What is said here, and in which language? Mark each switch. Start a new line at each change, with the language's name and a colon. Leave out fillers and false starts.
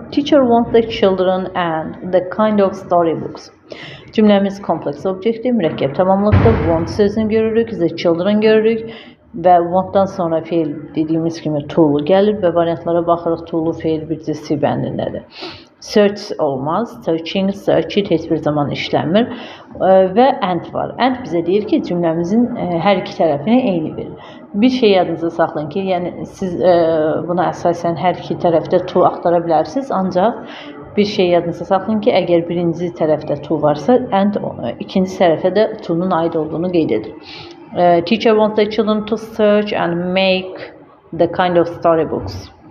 English: Teacher wants the children and the kind of storybooks.
Azerbaijani: Cümləmiz kompleks obyektiv, mürəkkəb tamamlıqdır. Want sözünü görürük, the children görürük və wantdan sonra feil dediyimiz kimi to gəlir və variantlara baxırıq. To feil bircə C bəndindədir. Search olmaz. Searching, search it heç bir zaman işlənmir. Və and var. And bizə deyir ki, cümləmizin hər iki tərəfini eyni verir. Bir şey yadınızda saxlayın ki, yəni siz buna əsasən hər iki tərəfdə to axtara bilərsiniz, ancaq bir şey yadınızda saxlayın ki, əgər birinci tərəfdə to varsa, and ikinci tərəfə də to'nun aid olduğunu qeyd edir.
English: Teacher wants the children to search and make the kind of storybooks.